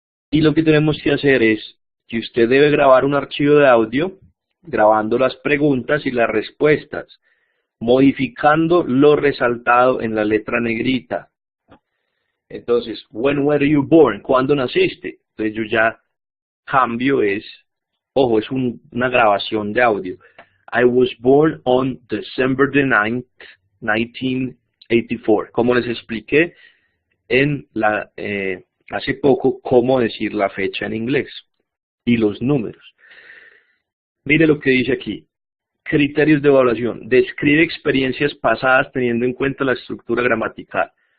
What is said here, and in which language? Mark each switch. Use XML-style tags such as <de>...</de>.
<es>Y lo que tenemos que hacer es que usted debe grabar un archivo de audio, grabando las preguntas y las respuestas, modificando lo resaltado en la letra negrita.</es> <en>Entonces, when were you born?</en> <es>¿Cuándo naciste? Entonces yo ya cambio ojo, es una grabación de audio.</es> <en>I was born on December the 9th, 1984.</en> <es>Como les expliqué en hace poco, cómo decir la fecha en inglés y los números. Mire lo que dice aquí. Criterios de evaluación. Describe experiencias pasadas teniendo en cuenta la estructura gramatical.</es>